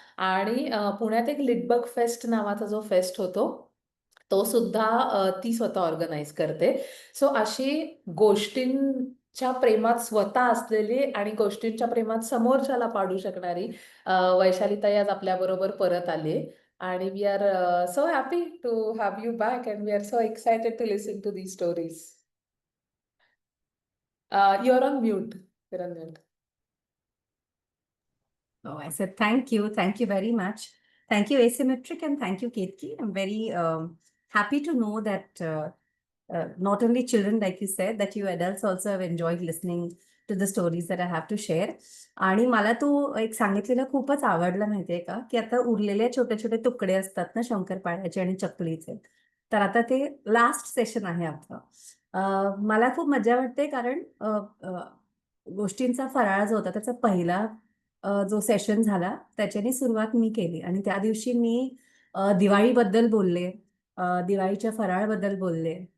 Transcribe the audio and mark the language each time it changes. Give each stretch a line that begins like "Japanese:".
Marathi: आणि पुण्यात एक लिटबर्ग फेस्ट नावाचा जो फेस्ट होतो, तो सुद्धा ती स्वतः ऑर्गनाईज करते. सो अशी गोष्टींच्या प्रेमात स्वतः असलेली आणि गोष्टींच्या प्रेमात समोरच्याला पाडू शकणारी वैशालीताई आज आपल्याबरोबर परत आली.
English: आणि we are so happy to have you back and we are so excited to listen to these stories. You're on mute. You're on mute. Oh, I said thank you. Thank you very much. Thank you, Asymmetric, and thank you, Ketki. I'm very happy to know that not only children, like you said, that you adults also have enjoyed listening to the stories that I have to share.
Marathi: आणि मला तू एक सांगितलेलं खूपच आवडलं माहितीये का, की आता उरलेले छोटे छोटे तुकडे असतात ना शंकरपाळ्याचे आणि चकलीचे. तर आता ते लास्ट सेशन आहे आपलं. मला खूप मजा वाटते कारण गोष्टींचा फराळ जो होता त्याचा पहिला जो सेशन झाला त्याच्याने सुरुवात मी केली आणि त्या दिवशी मी दिवाळीबद्दल बोलले, दिवाळीच्या फराळबद्दल बोलले.